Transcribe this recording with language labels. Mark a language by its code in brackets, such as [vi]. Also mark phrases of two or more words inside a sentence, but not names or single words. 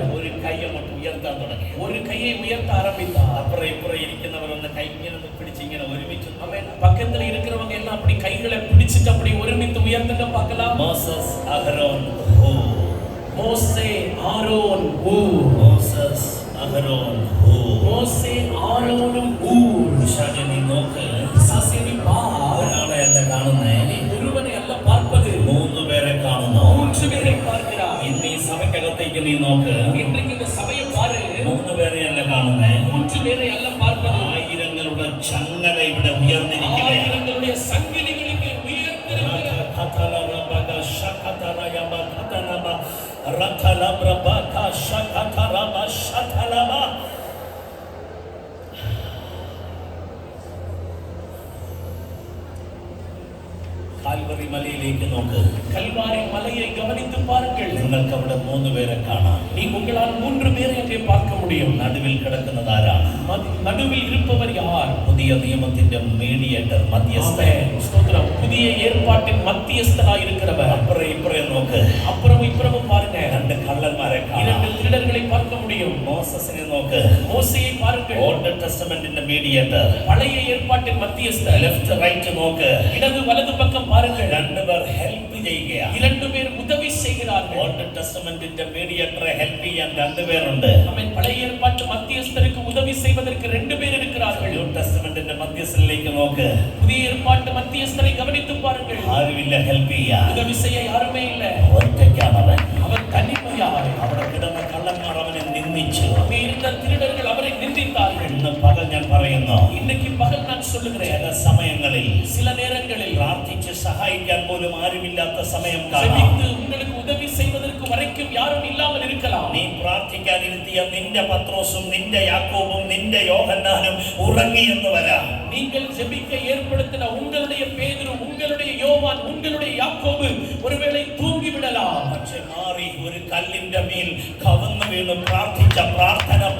[ml] ഒരു കൈ അങ്ങോട്ട് ഉയർത്താൻ തുടങ്ങി. [ta] ஒரு கையை உயர்த்த ஆரம்பித்தார். [ml] അപ്പുറം ഇപ്പുറം ഇരിക്കുന്നവർ ഒന്ന് കൈ ഇങ്ങനെ പിടിച്ച് ഇങ്ങനെ ഒരുമിച്ച് [ta] பக்கத்துல இருக்கிறவங்க எல்லாம் அப்படி கைகளை பிடிச்சிட்டு அப்படி ஒருமித்து உயர்த்துங்க பார்க்கலாம். [ml] മോസസ് അഹരോൻ ഹൂർ. [ta] மோசே ஆரோன் ஊர். [ml] മോസസ് അഹരോൻ ഹൂർ. [ta] மோசே ஆரோனும் ஊர். [ml] പിശാചേ നീ നോക്ക്. [ta] பிசாசே பார். [ml] ഒരാളെ അല്ല കാണുന്നേ. [ta] ஒருவனை அல்ல பார்ப்பது. [ml] മൂന്ന് പേരെ കാണുന്നു. [ta] மூன்று பேரை பார்க்கிறார். [ml] ഇന്ന് ഈ സഭയ്ക്കകത്തേക്ക് നീ നോക്ക്. [ta] இன்றைக்கு இந்த சபையை பாரு. [ml] മൂന്ന് പേരെ അല്ല കാണുന്നേ. [ta] மூன்று பேரை அல்ல பார்ப்பது. [ml] ആയിരങ്ങളുടെ ചങ്ങല ഇവിടെ ഉയർന്നിരിക്കുകയാണ്. [ta] ஆயிரங்களுடைய சங்கிலிகளுக்கு உயர்ந்திருக்கிறது. [ml] കാൽവറി മലയിലേക്ക് നോക്ക്. [ta] கல்வாரி மலையை கவனித்து பாருங்கள். [ml] നിങ്ങൾക്ക് അവിടെ മൂന്ന് പേരെ കാണാം. [ta] நீ உங்களால் மூன்று பேரை அங்கே பார்க்க முடியும். [ml] നടുവിൽ കിടക്കുന്നത് ആരാണ്? [ta] நடுவில் இருப்பவர் யார்? [ml] പുതിയ നിയമത്തിന്റെ മീഡിയേറ്റർ, മധ്യസ്ഥൻ. [ta] ஸ்தோத்திரம். புதிய ஏற்பாட்டின் மத்தியஸ்தராய் இருக்கிறவர். [ml] അപ്പുറം ഇപ്പുറം നോക്ക്. [ta] அப்புறம் இப்புறமும் பாருங்க. [ml] രണ്ട് കള്ളന്മാരെ കാണാം. [ta] இரண்டு திருடர்களை பார்க்க முடியும். [ml] മോസസിനെ നോക്ക്. [ta] மோசேயை பாருங்கள். [en] Old Testament [ml] മീഡിയേറ്റർ. [ta] பழைய ஏற்பாட்டின் மத்தியஸ்தர். [en] left right [ml] നോക്ക്. [ta] இடது வலது பக்கம் பாருங்கள். [ml] രണ്ടുപേർ ഹെൽപ്പ് ചെയ്യുകയാണ്. [ta] இரண்டு பேர் உதவி செய்கிறார்கள். [en] Old Testament [ml] മീഡിയേറ്ററെ ഹെൽപ്പ് ചെയ്യാൻ രണ്ടുപേരുണ്ട്. [ta] அவன் பழைய ஏற்பாட்டு மத்தியஸ்தருக்கு உதவி செய்வதற்கு ரெண்டு பேர் இருக்கிறார்கள். [en] New Testament [ml] മധ്യസ്ഥനിലേക്ക് നോക്ക്. [ta] புதிய ஏற்பாட்டு மத்தியஸ்தரை கவனித்து பாருங்கள். [ml] ആരുമില്ല ഹെൽപ്പ് ചെയ്യാൻ. [ta] உதவி செய்ய யாருமே இல்ல. [ml] ഒറ്റയ്ക്കാണ് അവൻ. [ta] அவன் தனிமையாக. [ml] അവിടെ കിടന്ന കള്ളന്മാർ അവനെ നിന്ദിച്ചു. [ta] அங்கே இருந்த திருடர்கள் அவரை நிந்தித்தார்கள். [ml] ഇന്ന് പകൽ ഞാൻ പറയുന്നു, [ta] இன்னைக்கு பகல் நான் சொல்லுகிறேன். [ml] ചില സമയങ്ങളിൽ [ta] சில நேரங்களில் [ml] പ്രാർത്ഥിച്ച് സഹായിക്കാൻ പോലും ആരുമില്ലാത്ത സമയം കാണാം. [ta] ஜெபித்து உங்களுக்கு உதவி செய்வதற்கு வரைக்கும் யாரும் இல்லாமல் இருக்கலாம். [ml] നീ പ്രാർത്ഥിക്കാനിരുത്തിയ നിന്റെ പത്രോസും നിന്റെ യാക്കോബും നിന്റെ യോഹന്നാനും ഉറങ്ങിയെന്ന് വരാം. [ta] நீங்கள் ஜெபிக்க ஏற்படுத்தின உங்களுடைய பேதுரு, உங்களுடைய யோவான், உங்களுடைய யாக்கோபு ஒருவேளை தூங்கி விடலாம். [ml] പക്ഷെ മാറി ഒരു കല്ലിന്റെ മേൽ കവന്നു വീണ് പ്രാർത്ഥിച്ച പ്രാർത്ഥന